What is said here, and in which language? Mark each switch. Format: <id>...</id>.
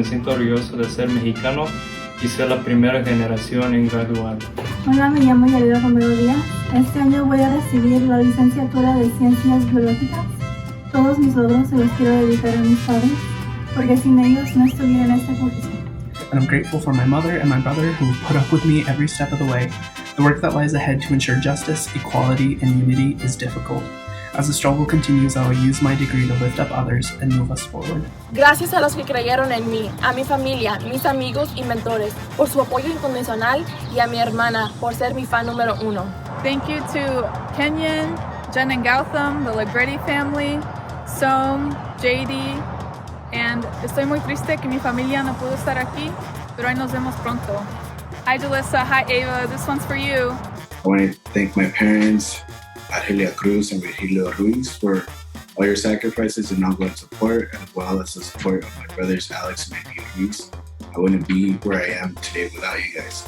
<es>Me siento orgulloso de ser mexicano y ser la primera generación en graduar. Hola, me llamo Yarida Romero Díaz. Este año voy a recibir la licenciatura de Ciencias Biológicas. Todos mis logros se los quiero dedicar a mis padres, porque sin ellos no estuviera en esta posición.</es> <en>And I'm grateful for my mother and my brother who put up with me every step of the way. The work that lies ahead to ensure justice, equality, and unity is difficult. As the struggle continues, I will use my degree to lift up others and move us forward.</en> <es>Gracias a los que creyeron en mí, a mi familia, mis amigos y mentores, por su apoyo incondicional, y a mi hermana por ser mi fan número 1.</es> <en>Thank you to Kenyon, Jen and Gautam, the Legretti family, Som, JD, and</en> <es>estoy muy triste que mi familia no pudo estar aquí, pero ahí nos vemos pronto.</es> <en>Hi Jalissa, hi Ava, this one's for you. I want to thank my parents, Argelia Cruz and Virgilio Ruiz, for all your sacrifices and ongoing support, as well as the support of my brothers Alex and Andy Ruiz. I wouldn't be where I am today without you guys.</en>